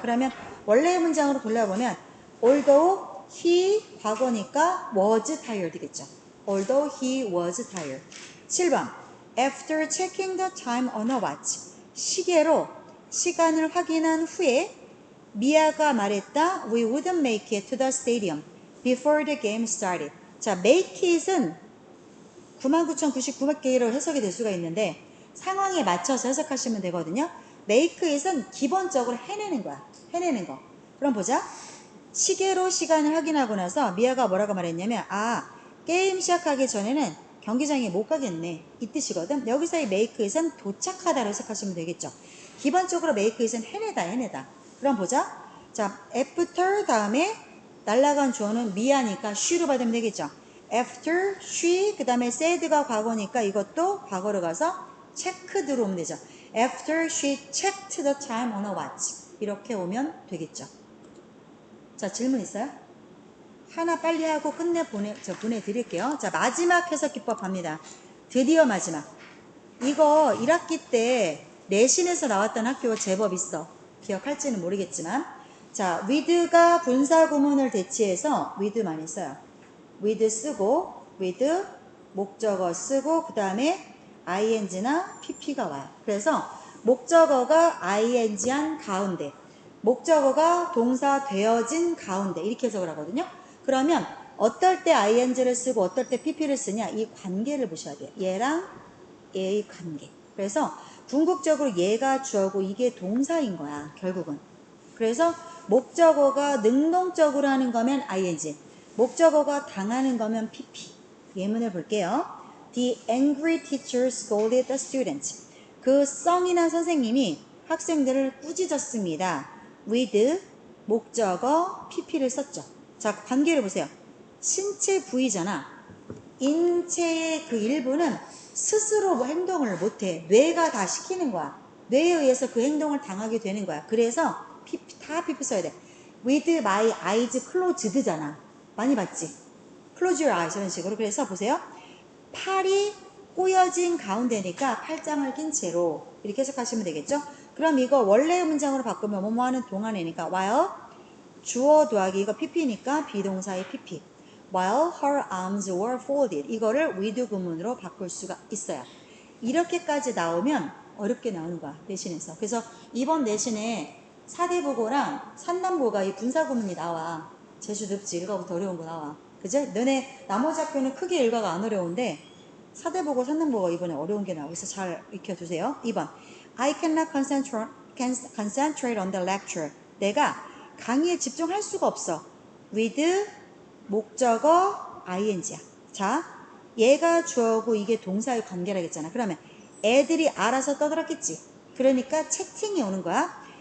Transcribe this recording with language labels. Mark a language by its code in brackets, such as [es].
[ko] 그러면 원래의 문장으로 돌려보면 although he 과거니까 was tired겠죠. [en] although he was tired. 7번 After checking the time on a watch. [ko] 시계로 시간을 확인한 후에 미아가 말했다. [en] We wouldn't make it to the stadium before the game started. [ko] 자, make it은 99,099개로 해석이 될 수가 있는데 상황에 맞춰서 해석하시면 되거든요. make it은 기본적으로 해내는 거야. 해내는 거. 그럼 보자. 시계로 시간을 확인하고 나서 미아가 뭐라고 말했냐면 게임 시작하기 전에는 경기장에 못 가겠네 이 뜻이거든. 여기서의 make it은 도착하다로 해석하시면 되겠죠. 기본적으로 make it은 해내다. 그럼 보자. 자, after 다음에 날라간 주어는 미아니까 she로 받으면 되겠죠. after she 그 다음에 said가 과거니까 이것도 과거로 가서 checked로 오면 되죠. [en] after she checked the time on a watch [ko] 이렇게 오면 되겠죠. 자, 질문 있어요? 하나 빨리 하고 보내드릴게요. 자, 마지막 해석 기법 갑니다. 드디어 마지막. 이거 1학기 때 내신에서 나왔던 학교 제법 있어. 기억할지는 모르겠지만. 자, with가 분사구문을 대치해서 with 많이 써요. with 쓰고, with 목적어 쓰고, 그 다음에 ing나 pp가 와요. 그래서 목적어가 ing한 가운데, 목적어가 동사 되어진 가운데 이렇게 해석을 하거든요. 그러면 어떨 때 ing를 쓰고 어떨 때 pp를 쓰냐 이 관계를 보셔야 돼요. 얘랑 얘의 관계. 그래서 궁극적으로 얘가 주어고 이게 동사인 거야 결국은. 그래서 목적어가 능동적으로 하는 거면 ing, 목적어가 당하는 거면 pp. 예문을 볼게요. [en] The angry teacher scolded the students. [ko] 그 썽이난 선생님이 학생들을 꾸짖었습니다. with 목적어 pp를 썼죠. 자, 관계를 보세요. 신체 부위잖아. 인체의 그 일부는 스스로 행동을 못해. 뇌가 다 시키는 거야. 뇌에 의해서 그 행동을 당하게 되는 거야. 그래서 다 PP 써야 돼. [en] With my eyes closed잖아. [ko] 많이 봤지? [en] Close your eyes [ko] 이런 식으로. 그래서 보세요. 팔이 꼬여진 가운데니까 팔짱을 낀 채로 이렇게 해석하시면 되겠죠? 그럼 이거 원래의 문장으로 바꾸면 뭐뭐 하는 동안이니까 while 주어 더하기 이거 pp니까 비동사의 pp. [en] While her arms were folded. [ko] 이거를 with 구문으로 바꿀 수가 있어요. 이렇게까지 나오면 어렵게 나오는 거야. 대신해서. 그래서 이번 내신에 사대보고랑 산남보가 이 분사구문이 나와. 제수 늪지 일과부터 어려운 거 나와. 그죠? 너네 나머지 학교는 크게 일과가 안 어려운데 사대보고 산남보가 이번에 어려운 게 나와서 잘 익혀두세요. [en] 2번 I cannot concentrate on the lecture. [ko] 내가 강의에 집중할 수가 없어. with 목적어 ing야. 자, 얘가 주어고 이게 동사의 관계라고 했잖아. 그러면 애들이 알아서 떠들었겠지. 그러니까 채팅이 오는 거야.